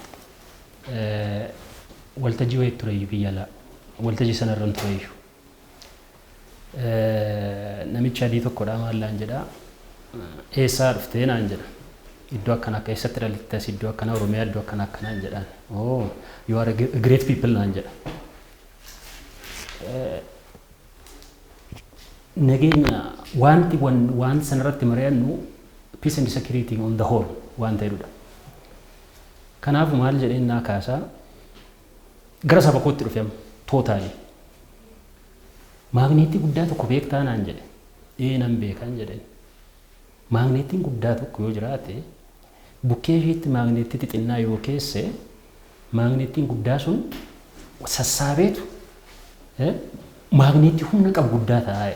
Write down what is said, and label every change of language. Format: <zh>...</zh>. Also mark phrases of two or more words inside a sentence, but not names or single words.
<om>waltajjii wayii ture biyya alaa waltajjii sanarra ture iyyuu namicha adii tokkodha maallaan jedha eessaa dhuftee naan jedha iddoo akkana akka eessatti dhalittees iddoo akkana Oromiyaa iddoo akkana akkanaan jedhaan</om> <en>oh you are a great people</en> <om>naan jedha. Nageenya wanti sanarratti mari'annu</om> <en>peace and security on the whole</en> <om>waan ta'edha. Kanaafuu maal jedheen naa kaasaa gara saba kootti dhufeem tootaali. Maagneetii guddaa tokko beektaa naan jedhe nan beekan jedheen. Maagneetiin guddaa tokko yoo jiraate bukkee isheetti maagneetii xixinnaa yoo keesse maagneetiin guddaa sun sassaabeetu maagneetii humna qabu guddaa taa'e.</om>